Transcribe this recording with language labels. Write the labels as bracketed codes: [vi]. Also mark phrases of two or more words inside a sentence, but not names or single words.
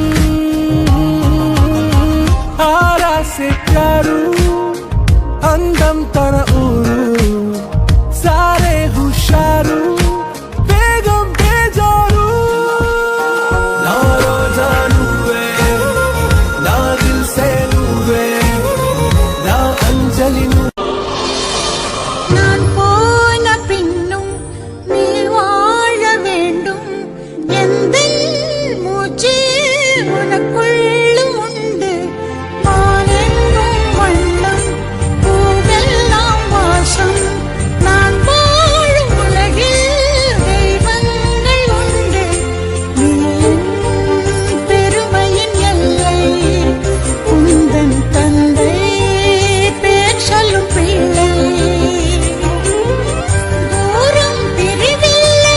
[te] ఆరాసే ప్యారు అందం తన ఊరు సారే హుషారు వేగం బేజారు నా రోజా నువ్వే నా దిల్ సే నువ్వే నా అంజలి [ta] நான் போன பின்னும் நீ வாழ வேண்டும் எந்த மூச்சு உனக்குள்ளும் உண்டு நான் எங்கும் வண்ணம் பூவெல்லாம் வாசம் நான் வாழும் உலகில் தெய்வங்கள் உண்டு நீ என் பெருமையின் எல்லை உந்தன் தந்தை பேர் சொல்லும் பிள்ளை தூரம் பிரிவில்லை